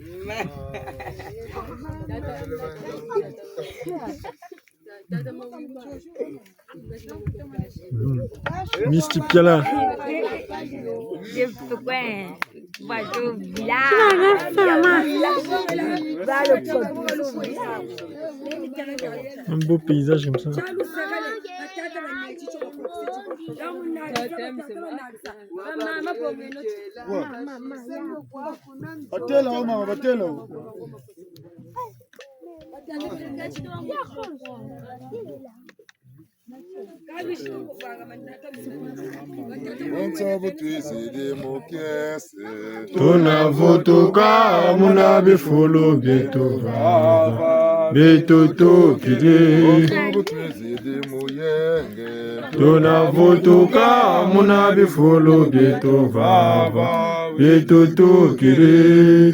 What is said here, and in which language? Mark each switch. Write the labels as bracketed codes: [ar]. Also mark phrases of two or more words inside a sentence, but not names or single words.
[fr] Misti Piala. Un beau paysage comme ça. [kg] Batela mama, batela. Tunavutuka muna bifulu byetu bitutu kili. Tunavutuka muna bifulu byetu bitutu kili.